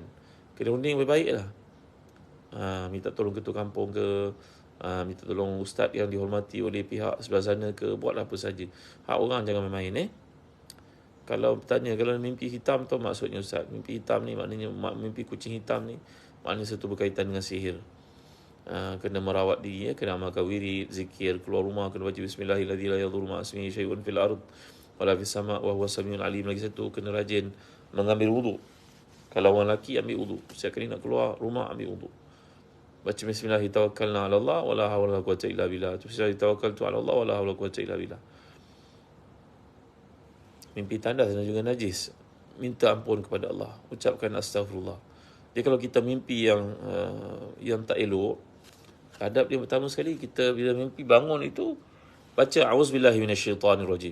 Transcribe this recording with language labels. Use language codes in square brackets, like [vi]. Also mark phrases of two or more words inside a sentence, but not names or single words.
[ms] Kena unding baik-baik lah. Minta tolong ketua kampung ke, minta tolong ustaz yang dihormati oleh pihak sebelah sana ke, buatlah apa saja. Hak orang jangan main-main. Kalau bertanya, kalau mimpi hitam tu maksudnya ustaz, mimpi hitam ni maknanya mimpi kucing hitam ni, maknanya satu berkaitan dengan sihir. Kena merawat diri, kena amalkan wirid, zikir, keluar rumah kena baca [ar] بسم الله الرحمن الرحيم، لا يضر مع اسمه شيء في الأرض ولا في السماء وهو السميع العليم. [ms] Lagi satu, kena rajin mengambil wuduk. Kalau orang lelaki, ambil wuduk. Setiap kali nak keluar rumah, ambil wuduk. [ar] Baca بسم الله الرحمن الرحيم، توكلنا على الله ولا حول ولا قوة إلا بالله. بسم الله الرحمن الرحيم، توكلت على الله ولا حول ولا قوة إلا بالله. [ms] Mimpi tandas dan juga najis, minta ampun kepada Allah, ucapkan astaghfirullah. Jadi kalau kita mimpi yang tak elok, adab dia pertama sekali, kita bila mimpi bangun itu baca [ar] أعوذ بالله من الشيطان الرجيم.